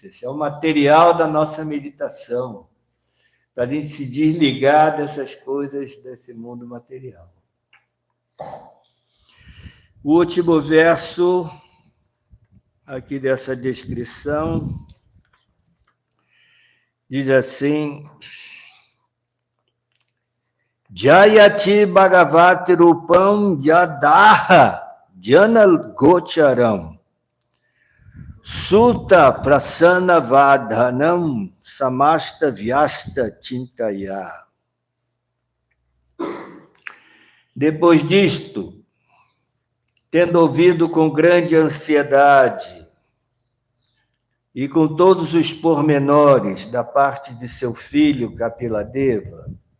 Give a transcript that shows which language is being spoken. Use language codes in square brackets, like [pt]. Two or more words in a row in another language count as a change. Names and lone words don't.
[pt] Esse é o material da nossa meditação, para a gente se desligar dessas coisas desse mundo material. O último verso aqui dessa descrição diz assim: [sa] Jayati Bhagavati Rupam Yadaha Jana Gocharam Sutta Prasana Vadhanam Samasta Vyasta Chintaya. [pt] Depois disto, tendo ouvido com grande ansiedade e com todos os pormenores da parte de seu filho Kapiladeva,